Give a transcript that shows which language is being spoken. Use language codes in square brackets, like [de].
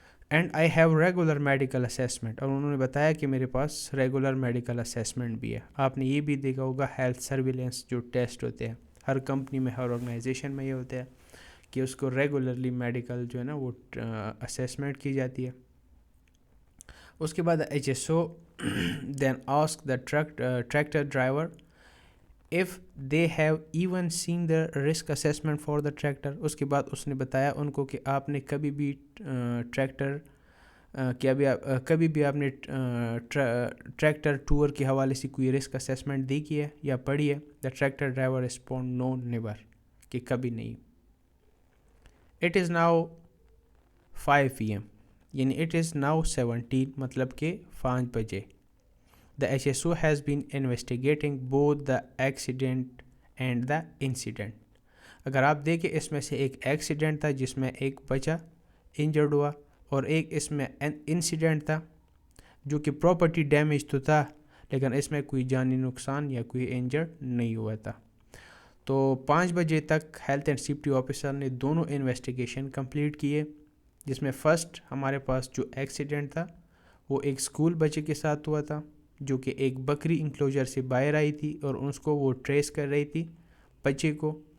[en] and I have regular medical assessment, [ur] اور انہوں نے بتایا کہ میرے پاس ریگولر میڈیکل اسیسمنٹ بھی ہے. آپ نے یہ بھی دیکھا ہوگا ہیلتھ سرویلنس جو ٹیسٹ ہوتے ہیں ہر کمپنی میں ہر آرگنائزیشن میں یہ ہوتا ہے کہ اس کو ریگولرلی میڈیکل جو ہے نا وہ اسیسمنٹ کی جاتی ہے. [en] اس کے بعد HSO then ask the tractor driver if they have even seen the risk assessment for the tractor. [ur] اس کے بعد اس نے بتایا ان کو کہ آپ نے کبھی بھی ٹریکٹر کبھی بھی آپ نے ٹریکٹر ٹور کے حوالے سے کوئی رسک اسیسمنٹ دی کی ہے یا پڑھی ہے. [en] the tractor driver respond no never, [ur] کہ کبھی نہیں. [en] it is now 5 PM یعنی it is now 17 [ur] مطلب کہ 5 بجے. [en] The HSO has been investigating both the accident and the incident. [ur] اگر آپ دیکھیں اس میں سے ایک ایکسیڈنٹ تھا جس میں ایک بچہ انجرڈ ہوا، اور ایک اس میں انسیڈنٹ تھا جو کہ پراپرٹی ڈیمیج تو تھا لیکن اس میں کوئی جانی نقصان یا کوئی انجرڈ نہیں ہوا تھا. تو 5 بجے تک ہیلتھ اینڈ سیفٹی آفیسر نے دونوں انویسٹیگیشن کمپلیٹ کیے، جس میں فرسٹ ہمارے پاس جو ایکسیڈنٹ تھا وہ ایک اسکول بچے کے ساتھ ہوا تھا جو کہ ایک بکری انکلوجر سے باہر آئی تھی اور اس کو وہ ٹریس کر رہی تھی بچے کو.